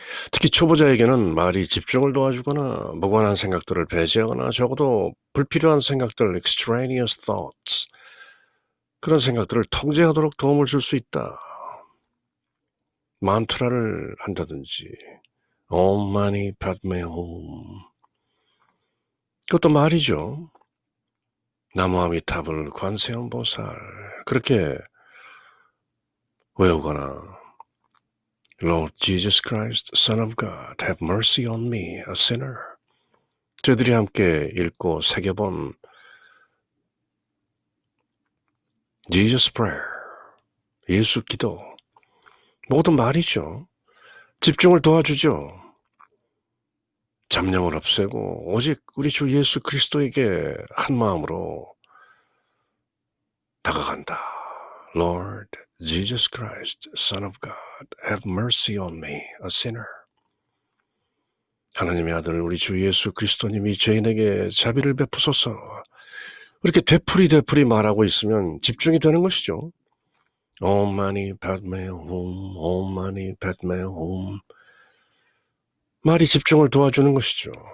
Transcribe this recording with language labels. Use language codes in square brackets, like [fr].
[ko] 특히 초보자에게는 말이 집중을 도와주거나 무관한 생각들을 배제하거나 적어도 불필요한 생각들, [en] extraneous thoughts, [ko] 그런 생각들을 통제하도록 도움을 줄 수 있다. 만트라를 한다든지 [sa] Om Mani Padme Hum, [ko] 그것도 말이죠. 나무아미타불 관세음보살 그렇게 외우거나 [en] Lord Jesus Christ, Son of God, have mercy on me, a sinner. [ko] 저희들이 함께 읽고 새겨본 Jesus Prayer, 예수 기도, 모든 말이죠. 집중을 도와주죠. 잡념을 없애고 오직 우리 주 예수 그리스도에게 한 마음으로 다가간다. [en] Lord Jesus Christ, Son of God, have mercy on me, a sinner. [ko] 하나님의 아들 우리 주 예수 그리스도님이 죄인에게 자비를 베푸소서. 이렇게 되풀이 말하고 있으면 집중이 되는 것이죠. [en] Oh money, bad man, home. Oh money, bad man, home. [ko] 말이 집중을 도와주는 것이죠.